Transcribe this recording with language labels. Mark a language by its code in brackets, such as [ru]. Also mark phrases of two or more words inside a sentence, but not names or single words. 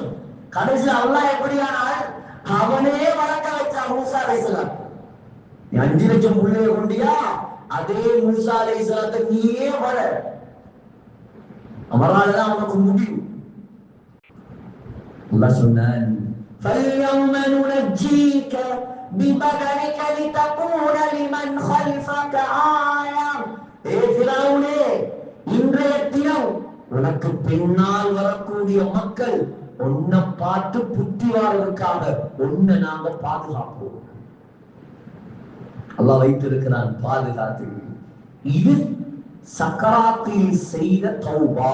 [ta] கடைசி அல்லாஹ் எப்படியானால் அவனே வளர்க்க வச்சான் மூசா [ar] عليه السلام. [ta] 5,00,000 பிள்ளையை கொண்டியா, அதே மூசா அலைஹிஸ்ஸலாத்தை நீயே வள. அவரால்தான் அவனுக்கு முடிவு. அல்லாஹ் சொன்னான், [ar] فَالْيَوْمَ نُنَجِّيكَ بِبَدَنِكَ لِتَكُونَ لِمَنْ خَلْفَكَ آيَةً. [ta] ஃபிரௌனே, இன்றைய தினம் உனக்கு பின்னால் வரக்கூடிய மக்கள் உன்னை பார்த்து புத்தி வாழ்வதற்காக உன்னை நாங்க பாதுகாப்போம். அல்லாஹ் வைத்திருக்கிறான் பாதுகாத்து. இது சக்கராத்தில் செய்த தௌபா.